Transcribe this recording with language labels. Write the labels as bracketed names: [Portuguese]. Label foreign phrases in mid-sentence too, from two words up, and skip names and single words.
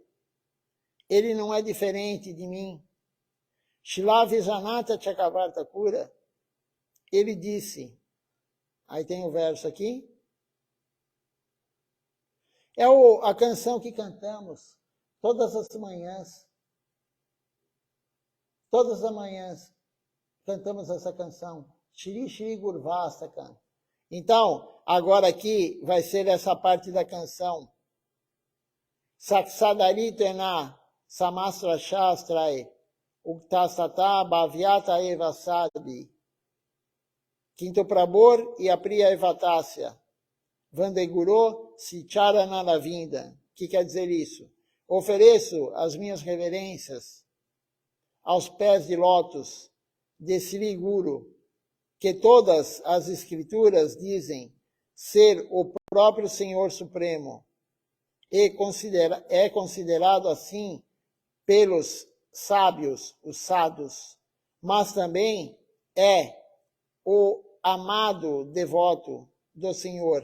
[Portuguese] Ele não é diferente de mim. Śrīla Vijayanath Chakravartakura, ele disse, aí tem o verso aqui, é a canção que cantamos todas as manhãs. Todas as manhãs cantamos essa canção. Shri Shri Gurvastaka. Então, agora aqui vai ser essa parte da canção. [Sanskrit] Saksadarithena Samastra Shastrae Uktasata Bhavyata Eva Sadhi Quinto Prabor e a Priya Evatácia Vandeguru Sicharana Navinda. [Portuguese] O que quer dizer isso? Ofereço as minhas reverências aos pés de lótus de Sri Guru, que todas as escrituras dizem ser o próprio Senhor Supremo, e é considerado assim pelos sábios, os sadhus, mas também é o amado devoto do Senhor.